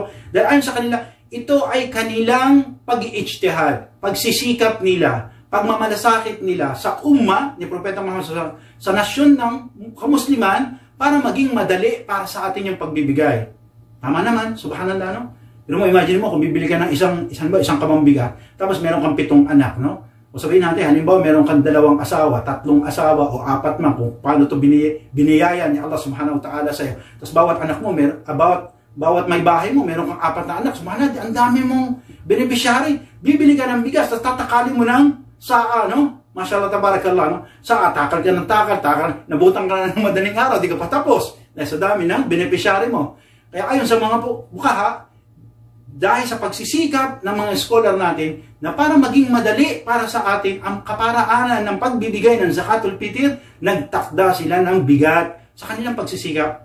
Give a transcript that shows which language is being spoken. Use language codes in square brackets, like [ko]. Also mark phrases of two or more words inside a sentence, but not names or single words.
[tl] Dahil ayon sa kanila, ito ay kanilang pag-i-ijtihad, pagsisikap nila, pagmamalasakit nila sa umma ni Propeta Muhammad sa nasyon ng kamusliman para maging madali para sa atin yung pagbibigay. Tama naman, subhanallah, no? Pero mo, imagine mo, kung bibili ka ng isang kamang bigat, tapos meron kang 7 anak, no? O sabihin natin, halimbawa, meron kang 2 asawa, 3 asawa, o 4 man, kung paano ito biniyaya ni [ar] الله سبحانه وتعالى [tl] sa'yo. Tapos bawat anak mo, bawat may bahay mo, meron kang 4 na anak, subhanallah, ang dami mong beneficiary. Bibili ka ng bigas, tapos tatakali mo ng saa, no? [ar] ما شاء الله، تبارك الله, [tl] no? Saa, takal ka ng takal, nabutang ka na ng madaling araw, di ka pa tapos. Dahil sa dami ng beneficiary mo. Kaya ayon sa mga bukaha, dahil sa pagsisikap ng mga scholar natin na para maging madali para sa atin ang kaparaanan ng pagbibigay ng [ar] زكاة الفطر, [tl] nagtakda sila ng bigat sa kanilang pagsisikap.